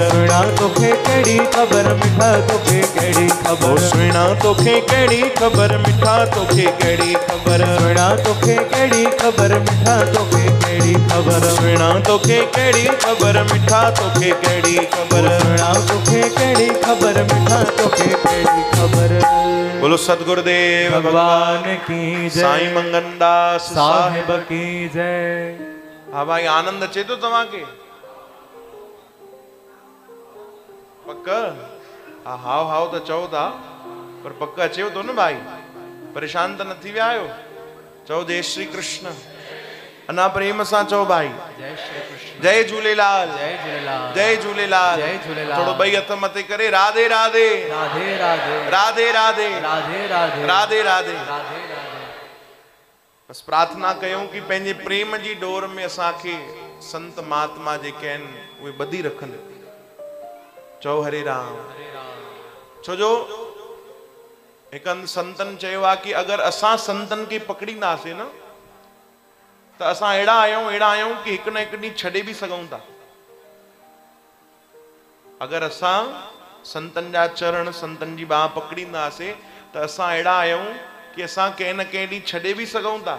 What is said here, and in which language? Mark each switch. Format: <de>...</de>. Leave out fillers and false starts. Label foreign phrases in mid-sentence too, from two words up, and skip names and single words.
<sd>सुना तोखे केड़ी खबर मिठा तोखे केड़ी खबर सुना तोखे केड़ी खबर मिठा तोखे केड़ी खबर सुना तोखे केड़ी खबर मिठा तोखे केड़ी खबर सुना तोखे केड़ी खबर मिठा तोखे केड़ी खबर सुना तोखे केड़ी खबर मिठा तोखे केड़ी खबर।</sd> <hi>बोलो सतगुरुदेव भगवान की जय साईं मंगनदास साहिब की जय।</hi> <sd>हाँ भाई आनंद अचे तो तव्हां के पक्क हाँ हाव हाव तो चओ था पर पक्क अचेव तो न भाई परेशान तो न थी विया आहियो चओ</sd> <hi>जय श्री कृष्ण</hi> <sd>अना प्रेम सां चओ भाई</sd> <hi>जय श्री कृष्ण जय झूलेलाल जय झूलेलाल जय झूलेलाल जय झूलेलाल।</hi> <sd>थोड़ो ॿई हथ मथे करे राधे राधे राधे राधे राधे राधे राधे राधे राधे राधे राधे राधे। बस प्रार्थना कयूं कि पंहिंजे प्रेम जी डोर में असांखे संत महात्मा जेके आहिनि उहे ॿधी रखनि चओ हरे राम छो जो हिकु हंधि संतनि चयो आहे कि अगरि असां संतनि खे पकड़ींदासीं न त असां अहिड़ा आहियूं कि हिकु न हिकु ॾींहुं छॾे बि सघूं था। अगरि असां संतनि जा चरण संतनि जी बाह पकड़ींदासीं त असां अहिड़ा आहियूं कि असां कंहिं न कंहिं ॾींहुं छॾे बि सघूं था।</sd>